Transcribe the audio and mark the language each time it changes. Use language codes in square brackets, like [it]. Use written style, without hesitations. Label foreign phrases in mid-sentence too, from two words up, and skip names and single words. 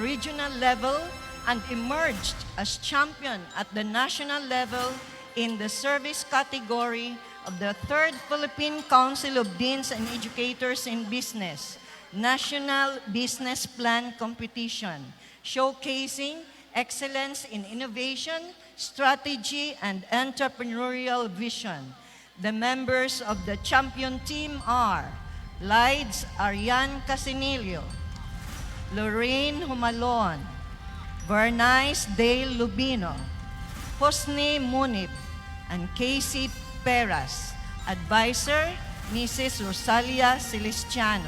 [en] regional level and emerged as champion at the national level in the service category of the 3rd Philippine Council of Deans and Educators in Business National Business Plan Competition, showcasing excellence in innovation, strategy, and entrepreneurial vision. The members of the champion team are Lides Arian Casinillo, Lorraine Humalon, Bernice Dale Lubino, Hosni Munib, and Casey Peras. Advisor, Mrs. Rosalia Celestiano.